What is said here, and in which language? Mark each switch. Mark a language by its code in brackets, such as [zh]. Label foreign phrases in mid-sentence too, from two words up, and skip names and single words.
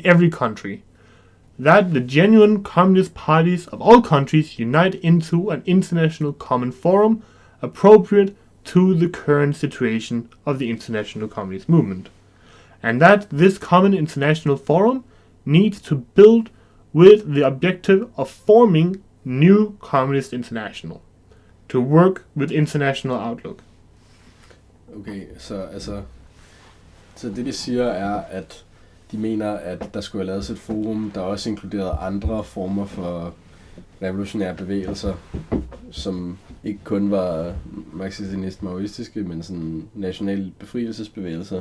[en] every country, that the genuine communist parties of all countries unite into an international common forum appropriate to the current situation of the international communist movement, and that this common international forum needs to build with the objective of forming new communist international, to work with international outlook. [da] Okay, så det de siger er, at de mener, at der skulle have lavet et forum, der også inkluderede andre former for revolutionære bevægelser, som ikke kun var marxist-maoistiske, men sådan nationale befrielsesbevægelser.